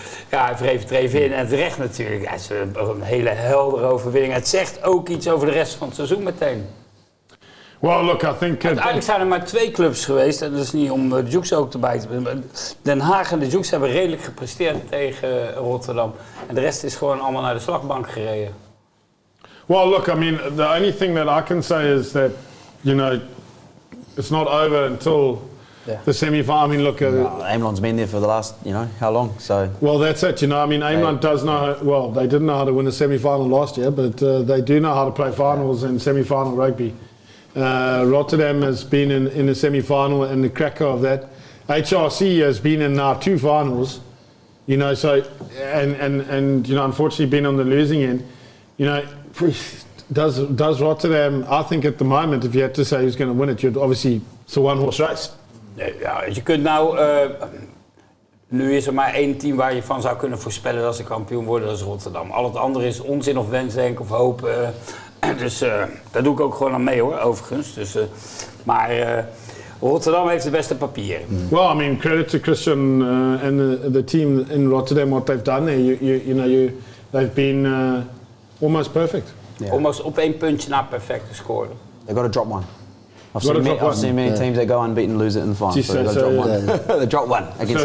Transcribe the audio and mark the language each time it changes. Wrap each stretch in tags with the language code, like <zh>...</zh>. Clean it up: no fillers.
<nl>Ja, hij wreef het er even in. En terecht natuurlijk. Ja, het is een hele heldere overwinning. Het zegt ook iets over de rest van het seizoen meteen.</nl> <en>Well, look, I think...</en> <nl>Uiteindelijk zijn er maar 2 clubs geweest. En dat is niet om de Jukes ook erbij te brengen. Den Haag en de Jukes hebben redelijk gepresteerd tegen Rotterdam. En de rest is gewoon allemaal naar de slagbank gereden.</nl> <en>Well, look, I mean, the only thing that I can say is that, you know, it's not over until the semi-final. I mean, look... England's been there for the last, you know, how long? So. Well, that's it, you know. I mean, England does know... Well, they didn't know how to win a semi-final last year, but they do know how to play finals and semi-final rugby. Rotterdam has been in the semi-final and the cracker of that. HRC has been in now 2 finals, you know, so... And you know, unfortunately been on the losing end. You know, does Rotterdam, I think at the moment, if you had to say who's going to win it, you'd obviously, it's a one-horse race.</en> <nl>Ja, je kunt nou, nu is er maar 1 team waar je van zou kunnen voorspellen dat ze kampioen worden, dat is Rotterdam. Al het andere is onzin of wensdenken of hoop. Dus daar doe ik ook gewoon aan mee hoor, overigens. Dus, maar Rotterdam heeft de beste papieren.</nl> <en>Well, I mean, credit to Christian and the team in Rotterdam, what they've done there. You know, they've been almost perfect. Yeah.</en> <nl>Almost op 1 puntje na perfect gescoord.</nl> <en>They've got to drop one. I've seen many teams that go unbeaten and lose it in the final. So they've got to drop one. They drop one against</en>